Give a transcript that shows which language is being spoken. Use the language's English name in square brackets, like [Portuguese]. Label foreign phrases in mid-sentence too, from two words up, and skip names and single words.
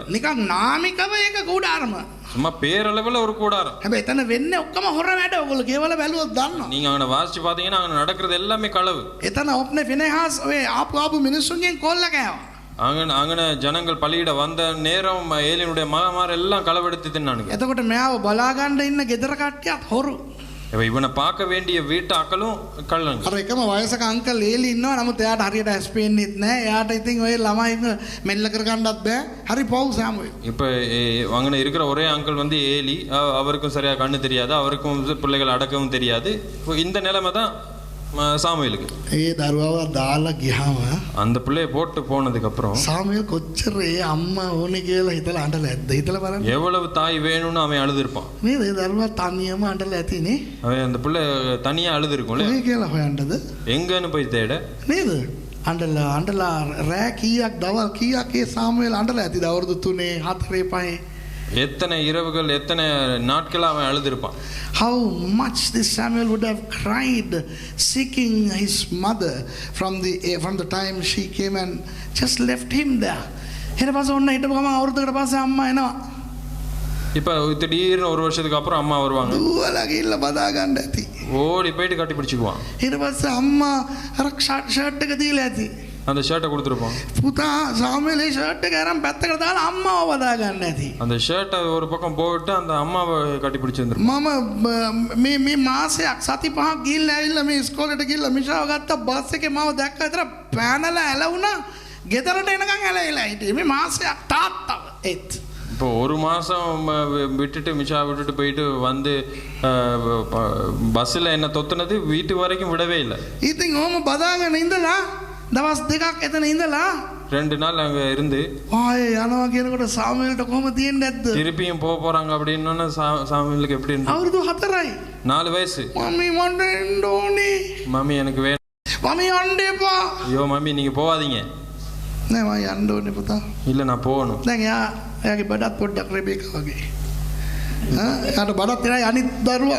[Sinhala] නිකන් නාමිකව ඒක කුඩාරම. [Tamil] சும்மா பேரளவுல ஒரு கூடாரம். [Sinhala] හැබැයි එතන වෙන්නේ ඔක්කොම හොර වැඩ. ඔයගොල්ලෝ கேவල බැලුවොත් දන්නවා. [Tamil] நீங்க அவனை வாசிச்சு பாத்தீங்கன்னா அங்க நடக்கிறது எல்லாமே களவு. [Sinhala] එතන ඔප්නේ ෆිනෙහාස් ඔය ආපු මිනිස්සුන්ගෙන් කොල්ල කෑවා. [Tamil] அங்கன ஜனங்கள் பலியிட வந்த நேரம் ஏலியனுடைய மகமார் எல்லாம் களவெடுத்து தின்னானுங்க. [Sinhala] එතකොට මෙයාව බලා ගන්න ඉන්න ගෙදර කට්ටියත් හොරු. [Tamil] இவனை பார்க்க வேண்டிய வீட்டு ஆக்களும் கள்ளங்க. [Sinhala] අර එකම වයසක අංකල් ඒලි ඉන්නවා. නමුත් එයාට හරියට ඇස් පේන්නේත් නැහැ. එයාට ඉතින් ඔය ළමයි මෙල්ල කර ගන්නත් බෑ. හරි පව් සාමුවෙල්. [Tamil] இப்ப அங்கன இருக்கிற ஒரே அங்கிள் வந்து ஏலி. அவருக்கும் சரியா கண்ணு தெரியாது, அவருக்கும் பிள்ளைகள் அடக்கவும் தெரியாது. இந்த நிலைமை தான் சாமுவேலுக்கு. [Sinhala] ඒ දරුවව දාලා ගියාම [Tamil] அந்த பிள்ளையை போட்டு போனதுக்கு அப்புறம் [Sinhala] සාමුවෙල් කොච්චර ඒ අම්මා ඕනේ කියලා හිතලා අඬලා ඇද්ද? හිතලා බලන්න. [Tamil] எவ்வளவு தாய் வேணும்னு அவன் அழுதுருப்பான். [Sinhala] නේද? ඒ දරුවා තනියම අඬලා ඇතිනේ. [Tamil] அவன் அந்த பிள்ளை தனியா அழுதுருக்கும்ல. [Sinhala] කොහේ කියලා හොයන්නද? [Tamil] எங்கன்னு போய் தேட. [Sinhala] නේද? අඬලා රෑ කීයක් දවල් කීයක් ඒ සාමුවෙල් අඬලා ඇතිද? අවුරුදු 3 4 5 [Tamil] எத்தனை இரவுகள் எத்தனை நாட்கள் அவன் அழுதுருப்பான். [English] How much this Samuel would have cried seeking his mother from the time she came and just left him there. [Sinhala] ඊට පස්සේ ඔන්න හිටපු ගමන් අවුරුද්දකට පස්සේ අම්මා එනවා. [Tamil] இப்போ திடீர்னு ஒரு வருஷத்துக்கு அப்புறம் அம்மா வருவாங்க. [Sinhala] දුවලා ගිහිල්ලා බදා ගන්න ඇති. [Tamil] ஓடி போயிட்டு கட்டி பிடிச்சிக்குவான். [Sinhala] ඊට පස්සේ අම්මා අර ෂර්ට් එක දීලා ඇති. [Tamil] அந்த ஷர்ட்டை கொடுத்துருப்பான். [Sinhala] පුතා සාමුවෙල් ඒ ෂර්ට් එක අරන් පැත්තකට දාලා අම්මාව බදා ගන්න ඇති. [Tamil] அந்த ஷர்ட்டை ஒரு பக்கம் போட்டு அந்த அம்மாவை கட்டி பிடிச்சிருந்துருப்பான். [Sinhala] මම මේ මාසයක් සති පහක් ගිහිල්ලා ඇවිල්ලා මේ ඉස්කෝලේට ගිහිල්ලා මිෂාව ගත්ත බස් එකේ මාව දැක්ක විතර පැනලා ඇලුණා. ගෙදරට එනකන් ඇලවිලා හිටියේ. මේ මාසයක් තාත්තව ඒත්. [Tamil] இப்போ ஒரு மாசம் விட்டுட்டு மிஷா விட்டுட்டு போயிட்டு வந்து பஸ்ஸில் என்ன தொத்துனது வீட்டு வரைக்கும் விடவே இல்லை. [Sinhala] ඉතින් ඕම බදාගෙන ඉඳලා දවස් දෙකක් එතන ඉඳලා [Tamil] 2 நாள் அங்க இருந்து [Sinhala] ආයේ යනවා කියනකොට සාමුවෙල්ට කොහොම තියෙන්නේ නැද්ද? [Tamil] திருப்பியும் போறாங்க அப்படின்னோன்னா சாமுவேலுக்கு எப்படி இருந்துச்சு? [Sinhala] අවුරුදු 4යි. [Tamil] 4 வயசு. [Sinhala] මම්මි මට එන්න ඕනේ. [Tamil] மம்மி எனக்கு வேணும். [Sinhala] මම්මි යන්න එපා. [Tamil] ஐயோ மம்மி நீங்க போவாதீங்க. [Sinhala] නෑ මම යන්න ඕනේ පුතා. [Tamil] இல்ல நான் போகணும். [Sinhala] දැන් එයාගේ බඩත් පොඩ්ඩක් රෙබේකා වගේ. එයාට බඩත් එනයි අනිත් දරුවා.